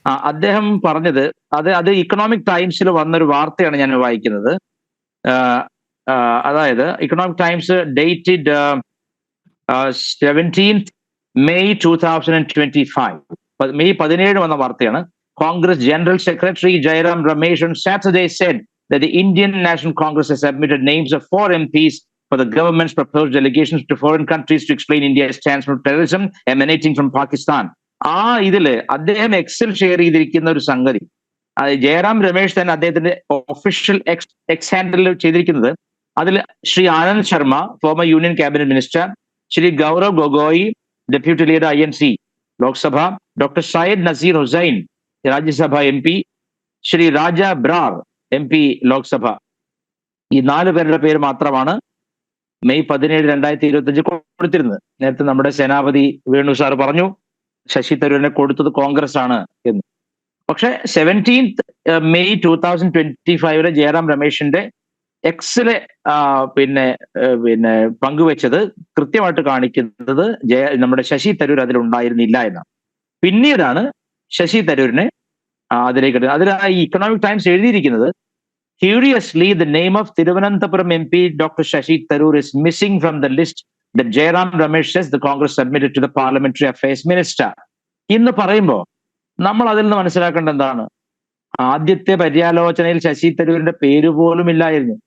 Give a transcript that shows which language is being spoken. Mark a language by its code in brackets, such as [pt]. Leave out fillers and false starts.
[ml] അദ്ദേഹം പറഞ്ഞത് അത് ഇക്കണോമിക് ടൈംസിൽ വന്നൊരു വാർത്തയാണ് ഞാൻ വായിക്കുന്നത്. അതായത് economic times dated 17th May 2025, May 17 വന്ന വാർത്തയാണ്. [en] Congress General Secretary Jairam Ramesh on Saturday said that the Indian National Congress has submitted names of 4 MPs for the government's proposed delegations to foreign countries to explain India's stance on terrorism emanating from Pakistan. [ml] ഇതില് അദ്ദേഹം എക്സിൽ share ചെയ്തിരിക്കുന്ന ഒരു സംഗതി, ജയറാം രമേശ് തന്നെ അദ്ദേഹത്തിന്റെ official X handle ചെയ്തിരിക്കുന്നത്, അതിൽ Shri Anand Sharma former union cabinet minister, Shri Gaurav Gogoi deputy leader INC Lok Sabha, doctor Sayyid Naseer Hussain Rajya Sabha MP, Shri രാജ ബ്രാർ MP ലോക്സഭ, ഈ 4 പേരുടെ പേര് മാത്രമാണ് മെയ് 17, 2025 കൊടുത്തിരുന്നത്. നേരത്തെ നമ്മുടെ സേനാപതി വേണു സാർ പറഞ്ഞു ശശി തരൂരിനെ കൊടുത്തത് കോൺഗ്രസ് ആണ് എന്ന്. പക്ഷെ 17th May 2025 ജയറാം രമേശിന്റെ എക്സിലെ പിന്നെ പങ്കുവെച്ചത് കൃത്യമായിട്ട് കാണിക്കുന്നത് നമ്മുടെ ശശി തരൂർ അതിലുണ്ടായിരുന്നില്ല എന്നാണ്. പിന്നീടാണ് ശശി തരൂരിനെ അതിലേക്ക് അതിൽ ഈ ഇക്കണോമിക് ടൈംസ് എഴുതിയിരിക്കുന്നത്, [en] curiously the name of Thiruvananthapuram MP Dr. Shashi Tharoor is missing from the list that Jairam Ramesh says the Congress submitted to the Parliamentary Affairs Minister. [ml] ഇന്ന് പറയുമ്പോൾ നമ്മൾ അതിൽ നിന്ന് മനസ്സിലാക്കേണ്ട എന്താണ്, ആദ്യത്തെ പര്യാലോചനയിൽ ശശി തരൂരിന്റെ പേര് പോലും ഇല്ലായിരുന്നു.